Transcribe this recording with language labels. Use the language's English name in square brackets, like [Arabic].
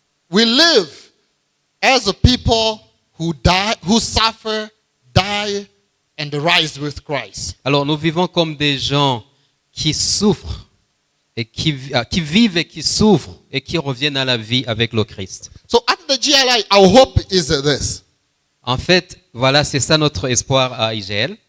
[English] We live as a people who die, who suffer, die, and rise with Christ. [French] Alors nous vivons comme des gens qui souffrent et qui vivent et qui souffrent et qui reviennent à la vie avec le Christ. [English] So at the GLI, our hope is this. [French] En fait, voilà, c'est ça notre espoir à IGL.